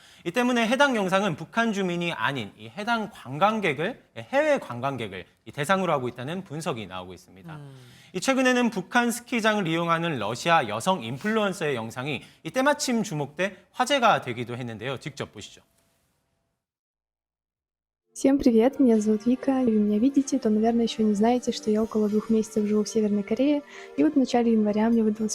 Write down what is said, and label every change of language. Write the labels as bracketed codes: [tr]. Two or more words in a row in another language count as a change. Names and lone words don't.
[ko] 이 때문에 해당 영상은 북한 주민이 아닌 이 해당 해외 관광객을 대상으로 하고 있다는 분석이 나오고 있습니다. 최근에는 북한 스키장을 이용하는 러시아 여성 인플루언서의 영상이 때마침 주목돼 화제가 되기도 했는데요. 직접 보시죠. [ru] Всем привет, меня зовут Вика. Если вы меня видите, то, наверное, еще не знаете, что я около 2 месяцев живу в Северной Корее. И вот в начале января мне выдалась возможность поехать на горнолыжный курорт, который называется Мосиньон. [ko] 2018년 12월 2일 북한 북부의 한 시골 마을에서